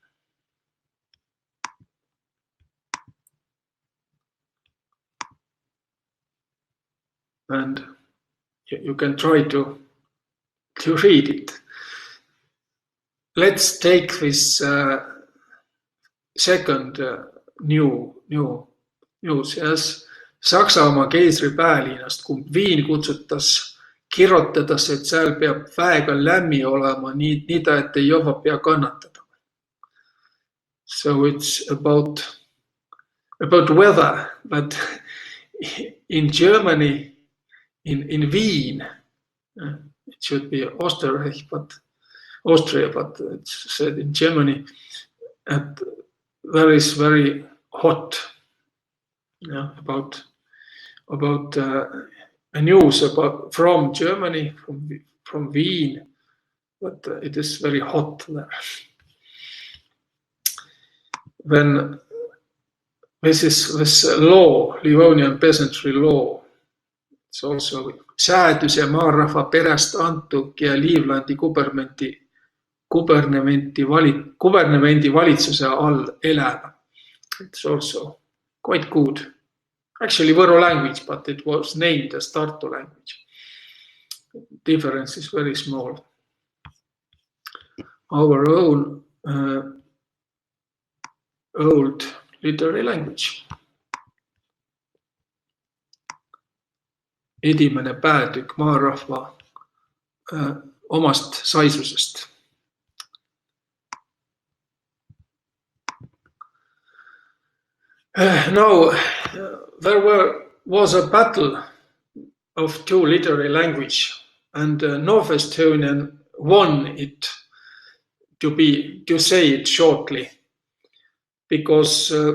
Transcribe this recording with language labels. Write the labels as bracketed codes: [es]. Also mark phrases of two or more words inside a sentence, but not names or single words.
[en] And you can try to read it. Let's take this second news. Yes. [vro] Saksamaa keisri päälinnast, kui Viin kutsutas kirjutades, et seal peab väega lämmi olema, nii ta, et ei jõua pea kannatada. [en] So it's about weather, but in Germany, in Wien, it should be Austria, but it's said in Germany, that there is very hot. Yeah, about a news from Germany, from Wien, but it is very hot there. When this law, Livonian peasantry law, it's also [vro] säädus ja maarahva perest antuk ja Liivlandi kubernemendi valitsuse all elava. [en] It's also quite good. Actually, Võro language, but it was named as Tartu language. Difference is very small. Our own old literary language. [vro] Edimene päätükk maarahva omast saisusest. [en] Now, there was a battle of two literary languages, and North Estonian won it, to say it shortly, because